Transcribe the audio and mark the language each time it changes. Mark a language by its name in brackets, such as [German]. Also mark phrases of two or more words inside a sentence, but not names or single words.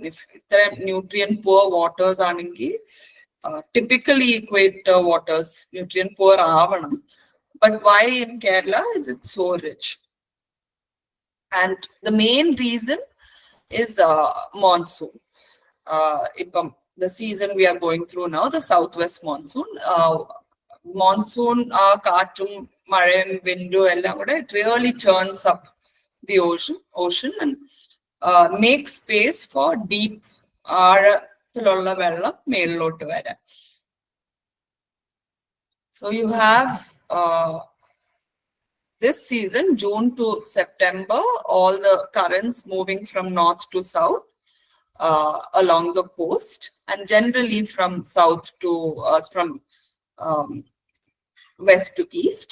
[English] If there nutrient poor waters ആണെങ്കിൽ typically equator waters nutrient poor avanam, but why in Kerala is it so rich? And the main reason is monsoon. The season we are going through now, the southwest monsoon. Monsoon [Malayalam] കാറ്റും മഴയും വിൻഡ് എല്ലാം കൂടെ [English] it really churns up the ocean and makes space for deep [Malayalam] ആഴത്തിലുള്ള വെള്ളം മേളിലോട്ട് വരാൻ. [English] So you have this season, June to September, all the currents moving from north to south along the coast, and generally from south to west to east.